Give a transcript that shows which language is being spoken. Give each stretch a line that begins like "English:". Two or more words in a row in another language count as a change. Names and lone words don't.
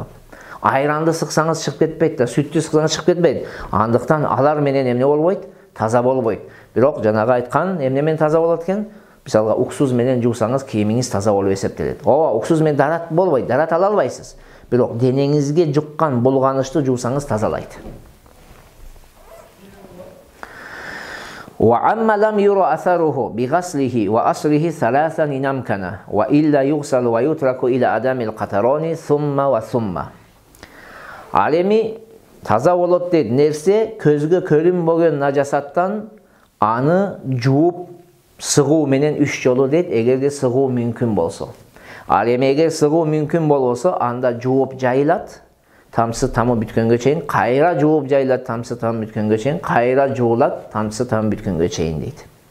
Kyrgyz: Айранды сыксаңыз чыгып кетпейт да, сүттү сыксаңыз чыгып кетпейт. Андыктан алар менен эмне болбойт? Таза болбойт. Бирок жанагы айткан эмне менен таза болот экен? Мисалга уксус менен жуусаңыз кийимиңиз таза болуп эсептелет. Ооба, уксус менен дарат болбойт, дарат ала албайсыз. Бирок денеңизге жуккан булганычты жуусаңыз тазалайт.
Arabic: وَعَمَّ لَمْ يُرَ أَثَرُهُ بِغَسْلِهِ وَأَصْلِهِ ثَلَاثًا إِنْ أَمْكَنَ وَإِلَّا يُغْسَلُ وَيُتْرَكُ إِلَى عَدَمِ الْقَطَرَانِ ثُمَّ وَثُمَّ.
Kyrgyz: Ал эми таза болот дейт нерсе көзгө көрүнбөгөн нажасаттан аны жууп сыгуу менен 3 жолу дейт, эгерде сыгуу мүмкүн болсо. Ал эми эгер сыгуу мүмкүн болбосо, анда жууп жайылат, тамчысы тамы бүткөнгө чейин, кайра жууп жайылат, тамчысы тамы бүткөнгө чейин, кайра жуулат, тамчысы тамы бүткөнгө чейин дейт.